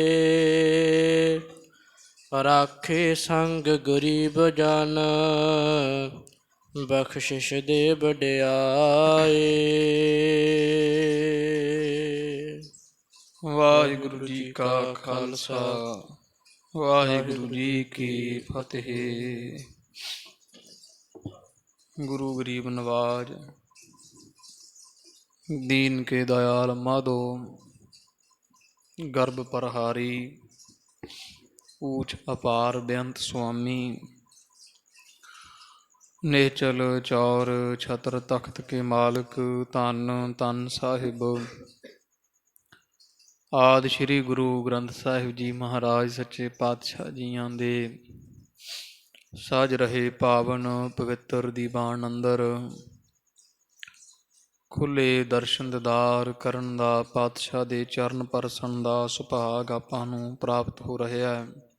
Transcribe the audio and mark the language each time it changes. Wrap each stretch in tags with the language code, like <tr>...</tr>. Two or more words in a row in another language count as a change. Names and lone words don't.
<pa>ਰਾਖੇ ਸੰਗ ਗਰੀਬ ਜਨ, ਬਖਸ਼ਿਸ਼ ਦੇ ਵਡਿਆਏ। ਵਾਹਿਗੁਰੂ ਜੀ ਕਾ ਖਾਲਸਾ, ਵਾਹਿਗੁਰੂ ਜੀ ਕੀ ਫਤਿਹ। ਗੁਰੂ ਗਰੀਬ ਨਵਾਜ,</pa> <hi>दीन के दयाल माधो, गर्भ प्रहारी, ऊंच अपार बेअंत स्वामी। नेचल चौर छत्र तख्त के मालिक धन धन साहिब।</hi> <pa>ਆਦਿ ਸ੍ਰੀ ਗੁਰੂ ਗ੍ਰੰਥ ਸਾਹਿਬ ਜੀ ਮਹਾਰਾਜ ਸੱਚੇ ਪਾਤਸ਼ਾਹ ਜੀਆਂ ਦੇ ਸਾਜ ਰਹੇ ਪਾਵਨ ਪਵਿੱਤਰ ਦੀਵਾਨ ਅੰਦਰ ਖੁੱਲੇ ਦਰਸ਼ਨ ਦੀਦਾਰ ਕਰਨ ਦਾ ਪਾਤਸ਼ਾਹ ਦੇ ਚਰਨ ਪਰਸਨ ਦਾ ਸੁਭਾਗ ਆਪਾਂ ਨੂੰ ਪ੍ਰਾਪਤ ਹੋ ਰਿਹਾ ਹੈ।</pa>